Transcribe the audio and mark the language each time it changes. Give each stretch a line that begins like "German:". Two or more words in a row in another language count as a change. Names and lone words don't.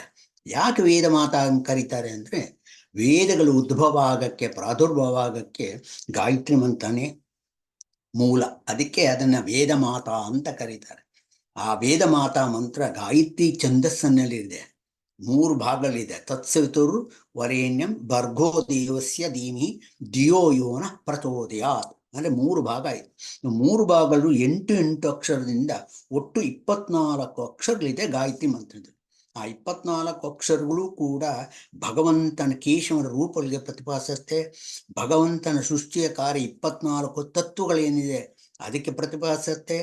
Kannada: ಯಾಕೆ ವೇದ ಮಾತಾ ಅಂತ ಕರೀತಾರೆ ಅಂದರೆ, ವೇದಗಳು ಉದ್ಭವ ಆಗಕ್ಕೆ, ಪ್ರಾದುರ್ಭವ ಆಗಕ್ಕೆ ಗಾಯತ್ರಿ ಮಂತ್ರನೇ ಮೂಲ. ಅದಕ್ಕೆ ಅದನ್ನ ವೇದ ಮಾತಾ ಅಂತ ಕರೀತಾರೆ. ಆ ವೇದ ಮಾತಾ ಮಂತ್ರ ಗಾಯತ್ರಿ ಛಂದಸ್ಸಿನಲ್ಲಿದೆ.
Sanskrit: 3 ಭಾಗಗಳಿದೆ. ತತ್ಸವಿತುರ್ ವರೇಣ್ಯಂ ಭರ್ಗೋ ದೇವಸ್ಯ ಧೀಮಹಿ ಧಿಯೋ ಯೋ ನಃ ಪ್ರಚೋದಯಾತ್
Kannada: ಅಂದರೆ 3 ಭಾಗ ಇದೆ. 3 ಭಾಗಗಳು 8 ಅಕ್ಷರದಿಂದ ಒಟ್ಟು 24 ಅಕ್ಷರಗಳಿದೆ ಗಾಯತ್ರಿ ಮಂತ್ರದಲ್ಲಿ. ಆ 24 ಅಕ್ಷರಗಳು ಕೂಡ ಭಗವಂತನ ಕೇಶವನ ರೂಪಗಳಿಗೆ ಪ್ರತಿಪಾದಿಸುತ್ತೆ. ಭಗವಂತನ ಸೃಷ್ಟಿಯ ಕಾರ್ಯ 24 ತತ್ವಗಳೇನಿದೆ ಅದಕ್ಕೆ ಪ್ರತಿಪಾದಿಸುತ್ತೆ.